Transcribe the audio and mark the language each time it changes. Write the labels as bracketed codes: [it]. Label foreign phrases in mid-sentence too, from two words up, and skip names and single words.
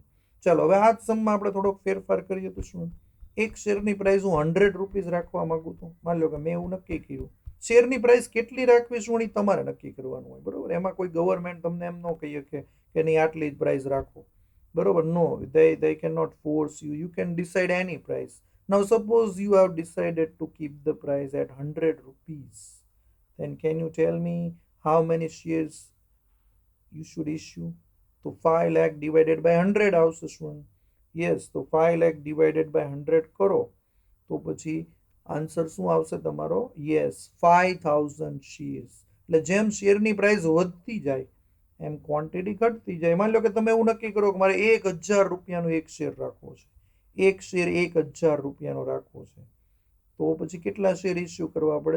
[gu] ચાલો, હવે આ જ સમમાં આપણે થોડોક ફેરફાર કરીએ તો શું એક શેરની પ્રાઇસ હું 100 રૂપીસ રાખવા માંગુ તો માની લો કે મેં એવું નક્કી કર્યું. શેરની પ્રાઇસ કેટલી રાખવી શું એ તમારે નક્કી કરવાનું હોય, બરોબર. એમાં કોઈ ગવર્મેન્ટ તમને એમ ન કહી શકે કે નહીં આટલી જ પ્રાઇસ રાખો, બરોબર. [en] નો, they cannot force you. You can decide any price. Now suppose you have decided to keep the price at 100 rupees, then can you tell me how many shares you should issue? [gu] તો 5 lakh [en] divided by 100 [gu] આવશે શું? યસ, તો 5 lakh [en] divided by 100 [gu] કરો તો પછી આન્સર શું આવશે તમારો? [en] યસ, 5,000 શેર્સ. [gu] એટલે જેમ શેરની પ્રાઇસ વધતી જાય એમ ક્વોન્ટિટી ઘટતી જાય. માની લો કે તમે એવું નક્કી કરો કે મારે 1,000 રૂપિયાનો એક શેર રાખવો છે, એક શેર 1,000 રૂપિયાનો રાખવો છે, તો પછી કેટલા શેર ઇસ્યુ કરવા પડે?